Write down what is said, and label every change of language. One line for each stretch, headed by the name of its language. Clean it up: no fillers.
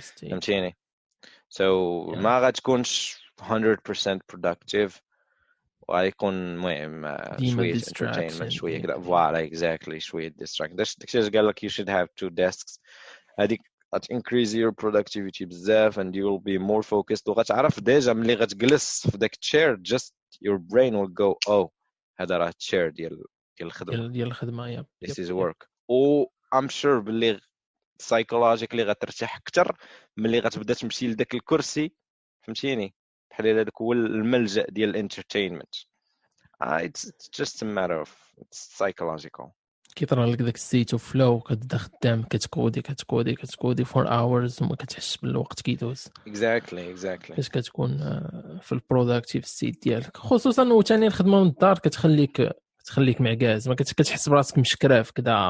Arabic: فهمتيني؟
English: So
Arabic: ما غتكونش
English: 100% productive
Arabic: وغيكون المهم شوية entertainment شوية كذا. فوالا
English: exactly شوية distract.
Arabic: داكشي اللي قال لك
English: you should have 2 desks.
Arabic: هذيك
English: increase your productivity
Arabic: بزاف
English: and you will be more focused.
Arabic: وغتعرف ديجا ملي غتجلس في داك chair
English: just your brain will go
Arabic: هذا راه chair ديال الخدمه
English: this is work. I'm sure
Arabic: باللي psychologically غترتاح اكثر ملي غتبدا تمشي لذاك الكرسي. فهمتيني؟ بحال هذاك هو الملجأ ديال entertainment.
English: It's just a matter of it's psychological.
Arabic: كيطرى لك داك السيت اوف فلو كتبدا خدام كتكودي
English: for hours
Arabic: وما كتحسش بالوقت كيدوز.
English: exactly
Arabic: فاش كتكون في البروداكتيف سيت ديالك خصوصا وثاني الخدمه من الدار كتخليك معكاز. ما كتحس براسك مشكراف كذا.